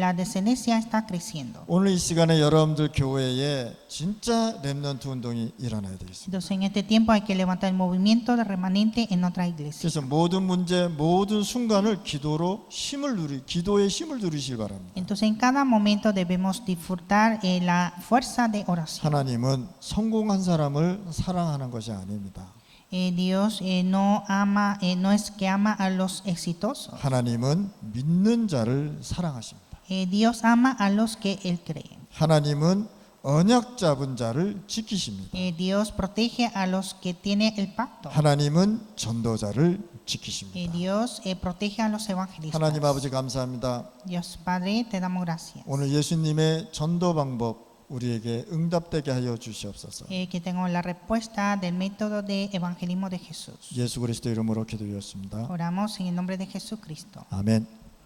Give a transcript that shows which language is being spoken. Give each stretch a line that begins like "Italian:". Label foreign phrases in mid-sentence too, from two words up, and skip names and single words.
Spanish: La descendencia está creciendo.
Korean: 오늘 이 시간에 여러분들 교회에 진짜 렘넌트 운동이 일어나야 되겠습니다.
Spanish: Entonces en este tiempo hay que levantar el movimiento de remanente en otra iglesia.
Korean: 그래서 모든 문제, 모든 순간을 기도의 힘을 누리시기 바랍니다.
Spanish: Entonces en cada momento debemos disfrutar la fuerza de oración.
Korean: 하나님은 성공한 사람을 사랑하는 것이 아닙니다.
Spanish: Dios no es que ama a los exitosos.
Korean: 하나님은 믿는 자를 사랑하십니다.
Spanish: Dios ama a los que él cree.
Korean: 하나님은 언약 잡은 자를 지키십니다.
Spanish: Dios protege a los que tienen el pacto.
Korean: 하나님은 전도자를 지키십니다.
Spanish: Dios protege a los evangelistas.
Korean: 하나님 아버지 감사합니다.
Spanish: Dios Padre, te damos gracias.
Korean: 오늘 예수님의 전도 방법 우리에게 응답되게 하여 주시옵소서.
Spanish: Que tengo la respuesta del método de evangelismo de Jesús.
Korean: 예수 그리스도 이름으로 기도드렸습니다.
Spanish: Oramos en el nombre de Jesucristo.
Korean: 아멘.